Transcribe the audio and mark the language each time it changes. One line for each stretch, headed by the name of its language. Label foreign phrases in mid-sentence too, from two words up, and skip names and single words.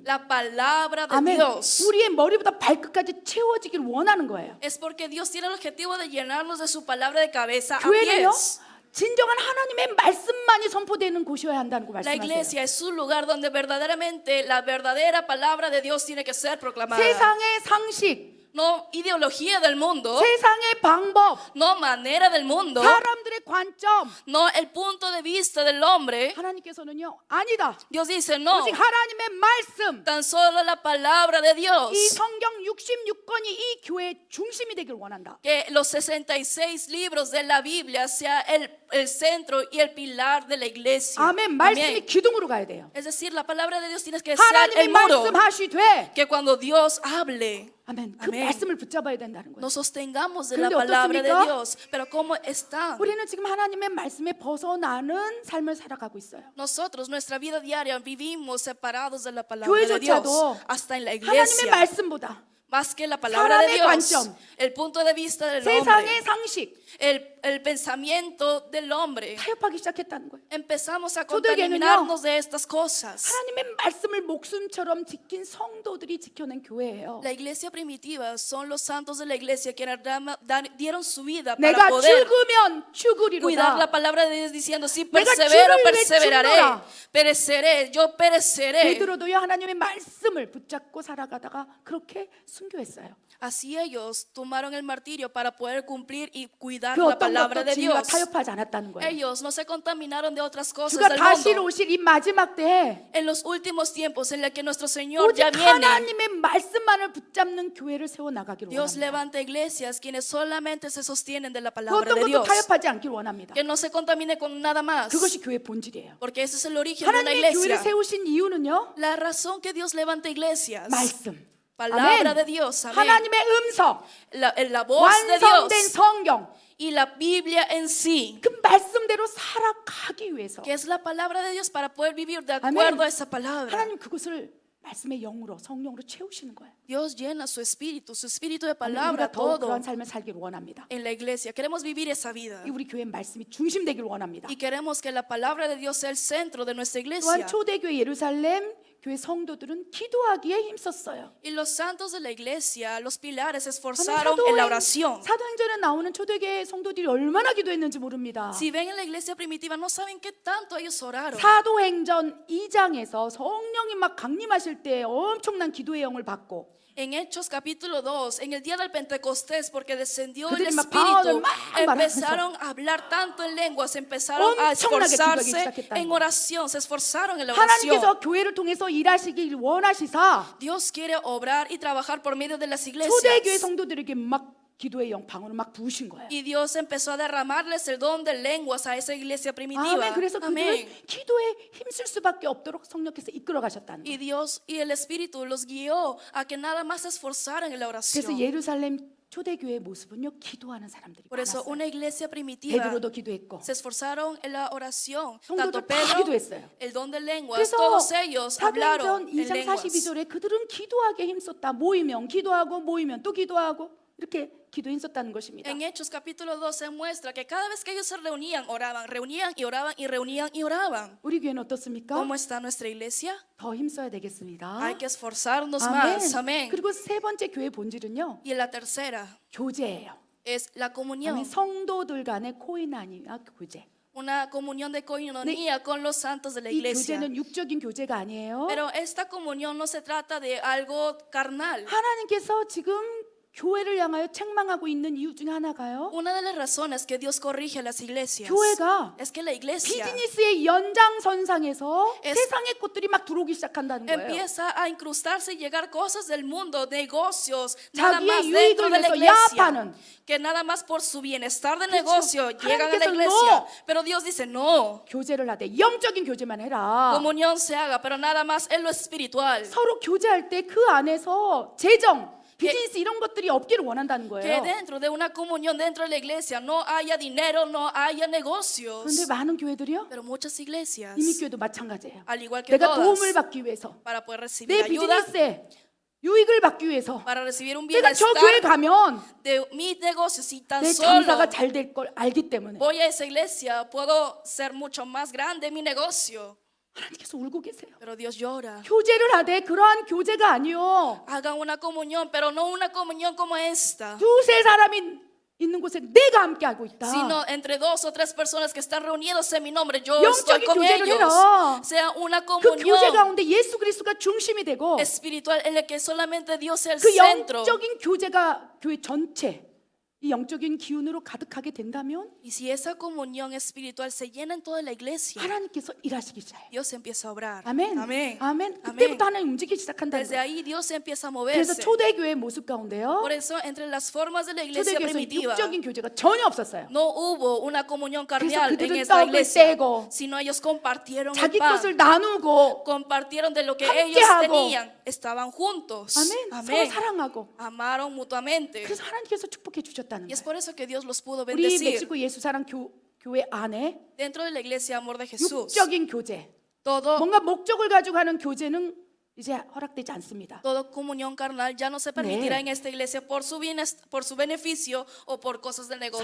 Spanish: la palabra de
Korean: 아멘.
Spanish: Dios
Korean: 우리의 머리보다 발끝까지 채워지길 원하는 거예요.
Spanish: es porque Dios tiene el objetivo de llenarnos de su palabra de cabeza a
Korean: 교회는요.
Spanish: pies.
Korean: 진정한 하나님의 말씀만이 선포되는 곳이어야 한다는 거
Spanish: La
Korean: 말씀하세요.
Spanish: iglesia es un lugar donde verdaderamente la verdadera palabra de Dios tiene que ser proclamada.
Korean: 세상의 상식,
Spanish: No ideología del mundo,
Korean: 세상의 방법,
Spanish: no manera del mundo,
Korean: 사람들의 관점
Spanish: no el punto de vista del hombre.
Korean: 하나님께서는요. 아니다.
Spanish: Dios dice no,
Korean: 오직 하나님의 말씀
Spanish: tan solo la palabra de Dios.
Korean: 이 성경 66권이 이 교회의 중심이 되길 원한다.
Spanish: Que los 66 libros de la Biblia sea el centro y el pilar de la iglesia.
Korean: 아멘. 말씀이
Spanish: Amén.
Korean: 기둥으로 가야 돼요.
Spanish: Es decir, la palabra de Dios tiene que ser
Korean: 하나님이
Spanish: el muro.
Korean: 말씀하시되
Spanish: Que cuando Dios hable,
Korean: 아멘. 그 아멘. 말씀을 붙잡아야 된다는 거예요.
Spanish: nos sostengamos de la
Korean: 그런데
Spanish: palabra de
Korean: 어떻습니까?
Spanish: Dios. Pero ¿cómo está?
Korean: 우리는 지금 하나님의 말씀에 벗어나는 삶을 살아가고 있어요.
Spanish: Nosotros, nuestra vida diaria, vivimos separados de la palabra de Dios.
Korean: 교회조차도
Spanish: Hasta en la
Korean: 하나님의
Spanish: iglesia.
Korean: 말씀보다
Spanish: Más que la palabra de
Korean: 사람의
Spanish: Dios.
Korean: 관점,
Spanish: El punto de vista del
Korean: 세상의
Spanish: hombre.
Korean: 상식
Spanish: El pensamiento del hombre.
Korean: 타협하기 시작했다는 거예요.
Spanish: Empezamos a
Korean: 초대교회는요.
Spanish: contaminarnos de estas cosas.
Korean: 하나님의 말씀을 목숨처럼 지킨 성도들이 지켜낸 교회예요.
Spanish: La iglesia primitiva son los santos de la iglesia que dieron su vida para
Korean: 내가
Spanish: poder
Korean: 죽으면
Spanish: cuidar la
Korean: 죽으리로다.
Spanish: palabra de Dios diciendo si
Korean: 내가
Spanish: persevero,
Korean: 죽을래
Spanish: perseveraré,
Korean: 죽노라.
Spanish: pereceré, yo pereceré.
Korean: 베드로도요 하나님의 말씀을 붙잡고 살아가다가 그렇게 순교했어요.
Spanish: Así ellos tomaron el martirio para poder cumplir y cuidar
Korean: 그
Spanish: la
Korean: 어떤
Spanish: palabra
Korean: 것도
Spanish: de
Korean: 진리와
Spanish: Dios.
Korean: 타협하지 않았다는 거예요.
Spanish: Ellos no se contaminaron de otras cosas
Korean: 주가
Spanish: del
Korean: 다시
Spanish: mundo.
Korean: 오실 이 마지막 때에
Spanish: En los últimos tiempos en los que nuestro Señor
Korean: 오직
Spanish: ya viene,
Korean: 하나님의 말씀만을 붙잡는 교회를 세워 나가기를
Spanish: Dios
Korean: 원합니다.
Spanish: levanta iglesias quienes solamente se sostienen de la
Korean: 그
Spanish: palabra
Korean: 어떤
Spanish: de
Korean: 것도
Spanish: Dios.
Korean: 타협하지 않기를 원합니다.
Spanish: Que no se contamine con nada más.
Korean: 그것이 교회 본질이에요.
Spanish: Porque ese es el origen de una
Korean: 하나님의 교회를
Spanish: iglesia.
Korean: 세우신 이유는요.
Spanish: La razón que Dios levanta iglesias.
Korean: 말씀.
Spanish: Palabra
Korean: 아멘.
Spanish: de Dios. Amén.
Korean: 하나님의 음성.
Spanish: La voz de
Korean: 완성된
Spanish: Dios.
Korean: 성경.
Spanish: Y la Biblia en sí.
Korean: 그 말씀대로 살아가기 위해서
Spanish: Que es la palabra de Dios para poder vivir de Amén. acuerdo a esa palabra.
Korean: 하나님 그것을 말씀의 영으로 성령으로 채우시는 거예요.
Spanish: Dios llena su espíritu de
Korean: 아멘.
Spanish: palabra,
Korean: 우리가 더
Spanish: todo
Korean: 그런 삶을 살기를 원합니다.
Spanish: en la iglesia. Queremos vivir esa vida.
Korean: 이 우리 교회 말씀이 중심되기를 원합니다.
Spanish: Y queremos que la palabra de Dios sea el centro de nuestra
Korean: 또한
Spanish: iglesia.
Korean: 초대교회 예루살렘 교회 성도들은 기도하기에 힘썼어요.
Spanish: Y los santos de la iglesia, los pilares, se
Korean: 아멘.
Spanish: esforzaron en la oración.
Korean: 사도행전에 나오는 초대교회 성도들이 얼마나 기도했는지 모릅니다.
Spanish: Si ven en la iglesia primitiva, no saben qué tanto ellos oraron.
Korean: 사도행전 2장에서 성령이 막 강림하실 때 엄청난 기도의 영을 받고
Spanish: En Hechos capítulo 2, en el día del Pentecostés, porque descendió el
Korean: 그들이 막 방언을
Spanish: Espíritu,
Korean: 막
Spanish: empezaron a hablar tanto en lenguas, empezaron a
Korean: 엄청나게 기도하기
Spanish: esforzarse
Korean: 시작했다는
Spanish: en
Korean: 거예요.
Spanish: oración, se esforzaron en la oración.
Korean: 하나님께서 교회를 통해서 일하시길 원하시사
Spanish: Dios quiere obrar y trabajar por medio de las
Korean: 초대교회
Spanish: iglesias.
Korean: 성도들에게 막 기도의 영 방언을 막 부으신 거예요.
Spanish: Y Dios empezó a derramarles el don de lenguas a esa iglesia primitiva.
Korean: 아멘. 그래서
Spanish: Amén.
Korean: 그들을 기도에 힘쓸 수밖에 없도록 성령께서 이끌어 가셨다는
Spanish: Y
Korean: 거예요.
Spanish: Dios y el Espíritu los guió a que nada más se esforzaran en la
Korean: 그래서
Spanish: oración.
Korean: 예루살렘 초대교회의 모습은요 기도하는 사람들이
Spanish: Por eso
Korean: 많았어요.
Spanish: una iglesia primitiva
Korean: 베드로도 기도했고
Spanish: se esforzaron en la oración.
Korean: 성도들
Spanish: Tanto
Korean: 다
Spanish: Pedro,
Korean: 기도했어요.
Spanish: el don de lenguas,
Korean: 그래서
Spanish: todos ellos hablaron
Korean: 사도행전
Spanish: en
Korean: 2장
Spanish: lenguas.
Korean: 42절에 그들은 기도하기에 힘썼다. 모이면 기도하고 모이면 또 기도하고 이렇게 기도에 힘썼다는 것입니다.
Spanish: En Hechos capítulo 2 se muestra que cada vez que ellos se reunían, oraban, reunían y oraban y reunían y oraban.
Korean: 우리 교회는 어떻습니까?
Spanish: ¿Cómo está nuestra iglesia?
Korean: 더 힘써야 되겠습니다.
Spanish: Hay que esforzarnos
Korean: 아멘.
Spanish: más. Amén.
Korean: 그리고 세 번째 교회 본질은요
Spanish: Y la tercera
Korean: 교제예요.
Spanish: es la
Korean: 아멘.
Spanish: comunión.
Korean: 성도들 간의 코이나니아 교제.
Spanish: Una comunión de coinonía con los santos de la
Korean: 이
Spanish: iglesia.
Korean: 교제는 육적인 교제가 아니에요.
Spanish: Pero esta comunión no se trata de algo carnal.
Korean: 하나님께서 지금 교회를 향하여 책망하고 있는 이유 중에 하나가요.
Spanish: Una de las razones que Dios corrige a las iglesias
Korean: 교회가
Spanish: es que la iglesia
Korean: 비즈니스의 연장선상에서 세상의 것들이 막 들어오기 시작한다는 거예요.
Spanish: empieza a incrustarse y llegar cosas del mundo, negocios, nada
Korean: 자기의
Spanish: más
Korean: 유익을
Spanish: dentro de la
Korean: 위해서
Spanish: iglesia,
Korean: 야합하는.
Spanish: que nada más por su bienestar de negocio llegan a la
Korean: 하나님께서
Spanish: iglesia. no. Pero Dios dice no,
Korean: 교제를 하되 영적인 교제만 해라.
Spanish: comunión se haga, pero nada más en lo espiritual.
Korean: 서로 교제할 때 그 안에서 재정, 비즈니스 이런 것들이 없기를 원한다는
Spanish: Que
Korean: 거예요.
Spanish: dentro de una comunión dentro de la iglesia no haya dinero, no haya negocios.
Korean: 그런데 많은 교회들이요.
Spanish: Pero muchas iglesias,
Korean: 이민교회도 마찬가지예요.
Spanish: al igual que
Korean: 내가
Spanish: todas,
Korean: 도움을 받기 위해서,
Spanish: para poder recibir
Korean: 내
Spanish: ayuda,
Korean: 비즈니스에 유익을 받기 위해서
Spanish: para recibir un
Korean: 내가 저 교회
Spanish: bienestar
Korean: 가면
Spanish: de mis negocios, y tan
Korean: 내
Spanish: solo
Korean: 장사가 잘 될 걸 알기 때문에
Spanish: voy a esa iglesia, puedo ser mucho más grande mi negocio.
Korean: 하나님께서 울고 계세요.
Spanish: Pero Dios llora.
Korean: 교제를 하되 그러한 교제가 아니요.
Spanish: Hagan una comunión, pero no una comunión como esta,
Korean: 두세 사람이 있는 곳에 내가 함께 하고 있다.
Spanish: sino entre 2 o 3 personas que están reunidos en mi nombre, yo estoy
Korean: 영적인
Spanish: con
Korean: 교제를
Spanish: ellos.
Korean: 해라.
Spanish: Sea una
Korean: 그 교제
Spanish: comunión
Korean: 가운데 예수 그리스도가 중심이 되고
Spanish: espiritual en la que solamente Dios sea el
Korean: 그
Spanish: centro.
Korean: 영적인 교제가 교회 전체 이 영적인 기운으로 가득하게 된다면
Spanish: Y si esa comunión espiritual se llena en toda la iglesia,
Korean: 하나님께서 일하시기 시작해요.
Spanish: Dios empieza a obrar.
Korean: 아멘.
Spanish: Amén.
Korean: 아멘.
Spanish: Amén.
Korean: 그때부터 하나님 움직이기 시작한다는
Spanish: Desde
Korean: 거예요.
Spanish: ahí Dios empieza a
Korean: 그래서
Spanish: moverse.
Korean: 초대교회의 모습 가운데요.
Spanish: Por eso entre las formas de la iglesia
Korean: 초대교회에서
Spanish: primitiva
Korean: 육적인 교제가 전혀 없었어요.
Spanish: no hubo una comunión carnal en
Korean: 그들은
Spanish: esta
Korean: 떡을
Spanish: iglesia,
Korean: 떼고
Spanish: sino ellos compartieron el
Korean: 자기
Spanish: pan,
Korean: 것을 나누고
Spanish: compartieron de lo que
Korean: 함께하고.
Spanish: ellos tenían, estaban juntos.
Korean: 아멘. 서로
Spanish: Amén.
Korean: 사랑하고
Spanish: Amaron mutuamente.
Korean: 그래서 하나님께서 축복해 주셨다는
Spanish: Y es
Korean: 거예요.
Spanish: por eso que Dios los pudo
Korean: 우리
Spanish: bendecir.
Korean: 멕시코 예수사랑 교회 안에
Spanish: Dentro de la iglesia Amor de Jesús,
Korean: 육적인 교제,
Spanish: todo
Korean: 뭔가 목적을 가지고 하는 교제는 이제 허락되지 않습니다.
Spanish: Toda comunión carnal ya no se permitirá en esta iglesia por su beneficio o por cosas de negocio.